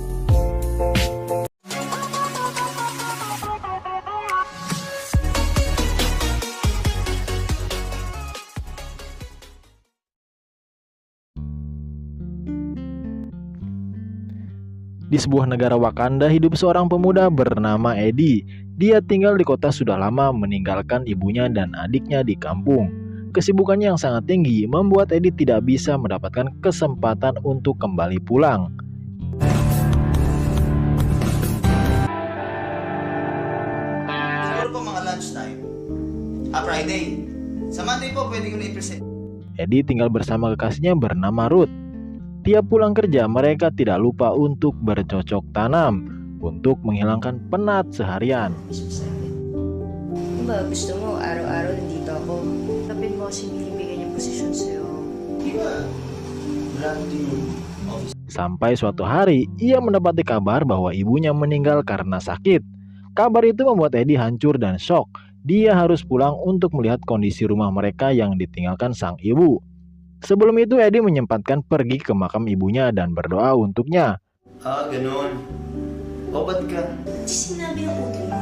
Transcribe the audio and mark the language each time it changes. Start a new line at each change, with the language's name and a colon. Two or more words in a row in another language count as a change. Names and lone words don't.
Indonesian: Di sebuah negara Wakanda hidup seorang pemuda bernama Eddie. Dia tinggal di kota sudah lama, meninggalkan ibunya dan adiknya di kampung. Kesibukannya yang sangat tinggi membuat Eddie tidak bisa mendapatkan kesempatan untuk kembali pulang.
Filipino: Siguro po mga lunchtime. Friday. Sa Monday po, pwede ko na i-present.
Indonesian: Eddie tinggal bersama kekasihnya bernama Ruth. Tiap pulang kerja, mereka tidak lupa untuk bercocok tanam untuk menghilangkan penat seharian.
Filipino: Wish mo sa'kin? Kung ba gusto mo, araw-araw nandito ako. Kapit mo kasi binibigay niya posisyon sa'yo. Di ba?
English: Branding office.
Indonesian: Sampai suatu hari, ia mendapati kabar bahwa ibunya meninggal karena sakit. Kabar itu membuat Eddie hancur dan shock. Dia harus pulang untuk melihat kondisi rumah mereka yang ditinggalkan sang ibu. Sebelum itu, Eddie menyempatkan pergi ke makam ibunya dan berdoa untuknya.
Filipino: Ah, ganun. O, ba't ka? Ba't sinabi ang utol mo?